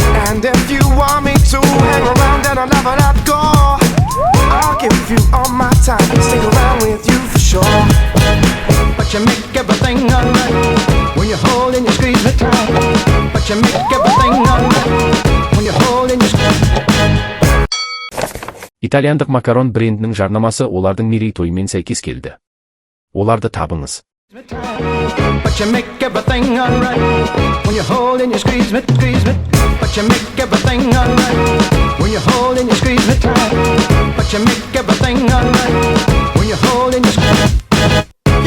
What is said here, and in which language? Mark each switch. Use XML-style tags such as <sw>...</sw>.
<en>And if you want me to hang around and I'll never let go, I'll give you all my time, stick around with you for sure. But you make everything alright when you hold and you squeeze me tight. But you make everything alright when you hold and you squeeze me.</en> <kk>Итальяндық макарон брендінің жарнамасы олардың мерейтойымен сәйкес келді. Оларды табыңыз.</kk> <en>But you make everything alright when you hold and you squeeze me. But you make everything alright when you hold and you squeeze me tight. But you make everything alright when you hold and you squeeze me.</en>